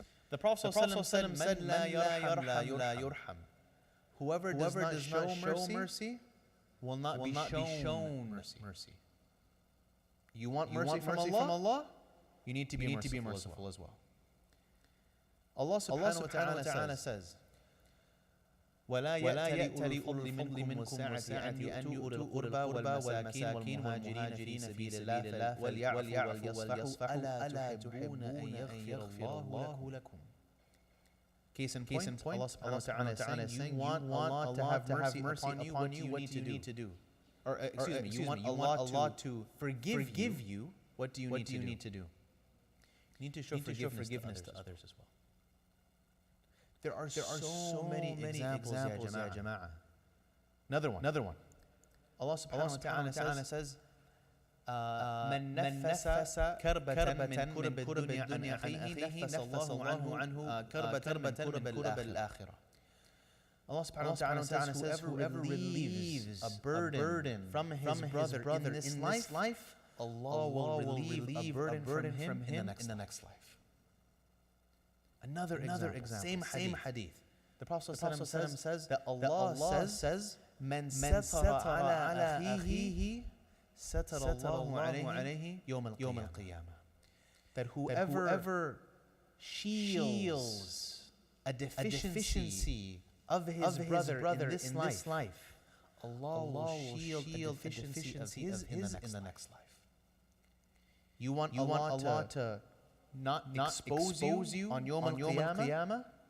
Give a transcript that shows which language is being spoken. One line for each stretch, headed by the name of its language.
English: The Prophet said,
Arabic: "La yurham."
English: Whoever does not show mercy will not be shown mercy. You want mercy from Allah? You need to be merciful as well. Allah subhanahu wa ta'ala says,
Arabic: وَلَا يَأْتَلِ أُولُو الْفَضْلِ مِنْكُمْ وَالسَّعَةِ أَنْ يُؤْتُوا الْقُرْبَى وَالْمَسَاكِينَ وَالْمُهَاجِرِينَ فِي سَبِيلِ اللَّهِ وَلْيَعْفُوا وَلْيَصْفَحُوا أَلَا تُحِبُّونَ أَنْ يَغْفِرَ اللَّهُ لَكُمْ.
English: Case in point, Allah subhanahu wa ta'ala is saying, you want Allah to have mercy upon you, what you need to do. Or excuse me, you want Allah to forgive you, what do you need to do? You need to show forgiveness to others as well. There are so many examples,
Arabic: ya jama'ah.
English: Another one. Allah subhanahu wa ta'ala says,
Arabic: من نفس كربة من كرب الدنيا عن أخيه نفس الله عنه كربة من كرب الآخرة.
English: Allah subhanahu wa ta'ala says, whoever relieves a burden from his brother in this life, Allah will relieve a burden from him in the next life. Another example, same hadith. The Prophet says that Allah says,
Arabic: من ستر على أخيه ستر الله عليه يوم القيامة.
English: That whoever shields a deficiency of his brother in this life, Allah will shield a deficiency of his in the next life. You want Allah to not expose you on Yawm al-Qiyamah?